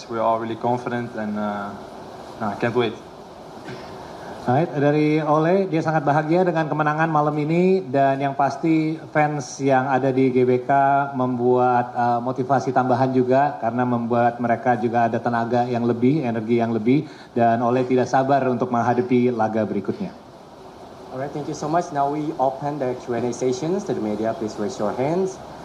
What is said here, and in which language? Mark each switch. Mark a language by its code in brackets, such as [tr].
[en] We're all really confident and I can't wait. [id] Right, dari Ole, dia sangat bahagia dengan kemenangan malam ini dan yang pasti fans yang ada di GBK membuat motivasi tambahan juga karena membuat mereka juga ada tenaga yang lebih, energi yang lebih, dan Ole tidak sabar untuk menghadapi laga berikutnya. [en] Alright, thank you so much. Now we open the Q&A sessions to the media. Please raise your hands.